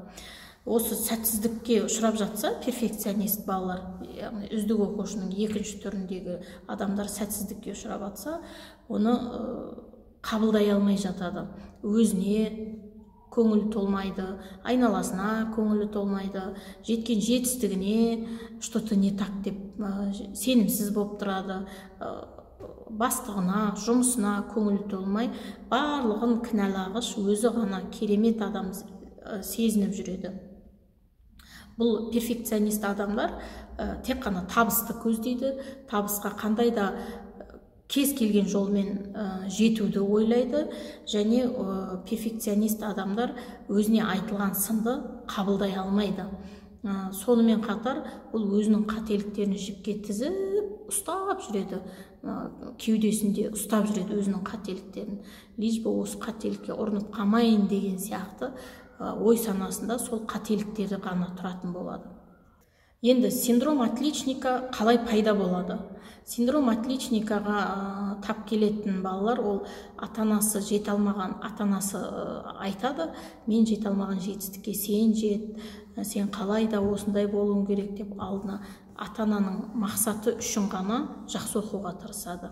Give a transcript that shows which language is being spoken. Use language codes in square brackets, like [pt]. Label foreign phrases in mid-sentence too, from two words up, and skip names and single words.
[kk] Осы сәтсіздікке ұшырап жатса, перфекционист балалар, яғни үздік оқушының екінші түріндегі адамдар сәтсіздікке ұшырап жатса, оны қабылдай алмай жатады. Өзіне көңілі толмайды, айналасына көңілі толмайды, жеткен жетістігіне [ru] что-то не так [kk] деп сенімсіз болып тұрады, бастығына, жұмысына көңілі толмай, барлығын кінәлағыш, өзі ғана керемет адам сезініп жүреді. Бұл перфекционист адамдар тек қана табысты көздейді, табысқа қандай да кез келген жолмен жетуді ойлайды, және перфекционист адамдар өзіне айтылған сынды қабылдай алмайды. Сонымен қатар ол өзінің қателіктерін жіпке тізіп ұстап жүреді, кеудесінде ұстап жүреді өзінің қателіктерін. [ru] Лишь бы [kk] осы қателікке ұрынып қалмайын деген сияқты ой санасында сол қателіктері ғана тұратын болады. Енді [ru] синдром отличника [kk] қалай пайда болады? [ru] Синдром отличникаға [kk] тап келетін балалар, ол ата-анасы жете алмаған, ата-анасы айтады, мен жете алмаған жетістікке сен жет, сен қалай да осындай болуың керек деп алдына ата-ананың мақсаты үшін ғана жақсы оқуға тырысады.